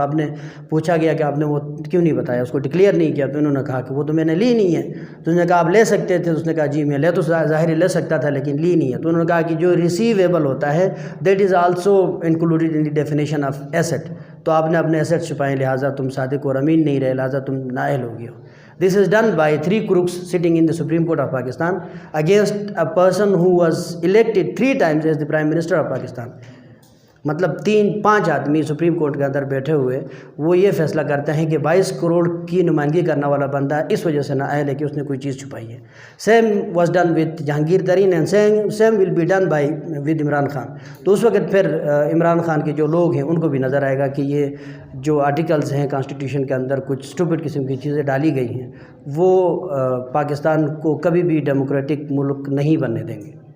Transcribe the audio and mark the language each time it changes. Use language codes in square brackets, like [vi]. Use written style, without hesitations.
[ur] تو آپ نے پوچھا گیا کہ آپ نے وہ کیوں نہیں بتایا, اس کو ڈکلیئر نہیں کیا؟ تو انہوں نے کہا کہ وہ تو میں نے لی نہیں ہے. تو انہوں نے کہا آپ لے سکتے تھے؟ تو اس نے کہا جی میں لے تو ظاہر لے سکتا تھا لیکن لی نہیں ہے. تو انہوں نے کہا کہ جو ریسیویبل ہوتا ہے [en] That is also included in the definition of asset. [ur] تو آپ نے اپنے ایسٹ چھپائے, لہٰذا تم صادق اور امین نہیں رہے, لہٰذا تم نااہل ہو گئے ہو. [en] This is done by 3 crooks sitting in the Supreme Court of Pakistan against a person who was elected 3 times as the Prime Minister of Pakistan. [ur] مطلب 3-5 آدمی سپریم کورٹ کے اندر بیٹھے ہوئے وہ یہ فیصلہ کرتے ہیں کہ 22 کروڑ کی نمائندگی کرنے والا بندہ اس وجہ سے نااہل ہے کہ اس نے کوئی چیز چھپائی ہے. [en] Same was done with Jahangir Tareen and same will be done by with Imran Khan. [ur] تو اس وقت پھر عمران خان کے جو لوگ ہیں ان کو بھی نظر آئے گا کہ یہ جو آرٹیکلز ہیں کانسٹیٹیوشن کے اندر کچھ اسٹوپڈ قسم کی چیزیں ڈالی گئی ہیں وہ پاکستان کو کبھی بھی ڈیموکریٹک ملک نہیں بننے دیں گے.